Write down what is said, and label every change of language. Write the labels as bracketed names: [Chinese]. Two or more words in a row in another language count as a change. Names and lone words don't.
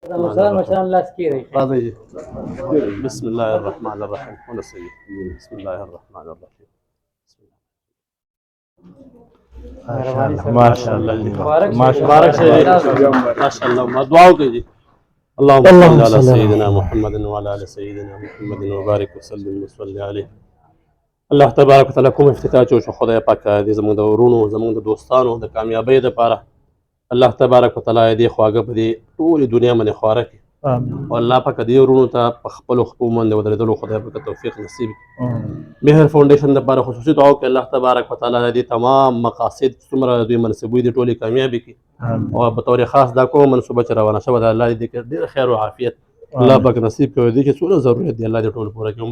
[Pashto] مشران لاس کېږي. راځئ. [Arabic] بسم الله الرحمن الرحیم. ونسوي. بسم الله الرحمن الرحیم. ماشاءالله [Pashto] مبارک شه. ماشاءالله دعا وکړئ. [Arabic] اللهم صل على سيدنا محمد وعلى ال سيدنا محمد وبارك وسلم وصلي عليه. [Pashto] الله [Arabic] تبارک وتعالى [Pashto] کوم افتتاح چې خدای پاک دې زموږ د ورونو زموږ د دوستانو د کامیابۍ لپاره الله [Arabic] تبارک وتعالى [Pashto] دې خواږه په دې ټولې دنیا باندې خواره کړي او الله پاک دې ورونو ته په خپلو خپو باندې ودرېدلو خدای پاک توفیق نصیب کړي. مهر فاونډیشن لپاره خصوصي دعا وکړئ الله [Arabic] تبارک وتعالى [Pashto] دې تمام مقاصد څومره دوی منصبوي دي ټولې کامیابې کړي او په طور خاص دا کومه منصوبه چې روانه شوې ده الله دې ډېر خیر او عافیت الله پاک نصیب کړي دې چې څونه ضرورت دی الله دې ټول پوره کړي.